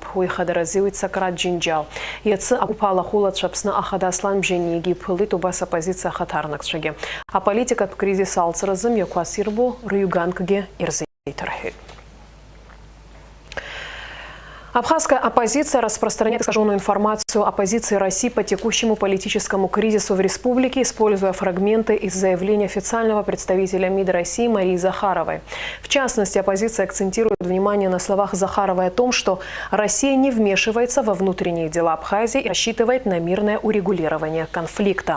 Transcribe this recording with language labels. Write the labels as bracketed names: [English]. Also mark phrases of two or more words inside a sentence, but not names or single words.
[Abkhazian] Уи ихадаразиуит Сократ Џьынџьал. Иацы агәыԥ алахәылацәа Аԥсны Ахада Аслан-Бжьаниагьы иԥылеит убас апозициа ахаҭарнакцәагьы. Аполитикатә кризис алҵразы мҩақәас ирбо рыҩганкгьы ирзеиҭарҳәеит. [Russian] Абхазская оппозиция распространяет искаженную информацию о позиции России по текущему политическому кризису в республике, используя фрагменты из заявления официального представителя МИД России Марии Захаровой. В частности, оппозиция акцентирует внимание на словах Захаровой о том, что Россия не вмешивается во внутренние дела Абхазии и рассчитывает на мирное урегулирование конфликта.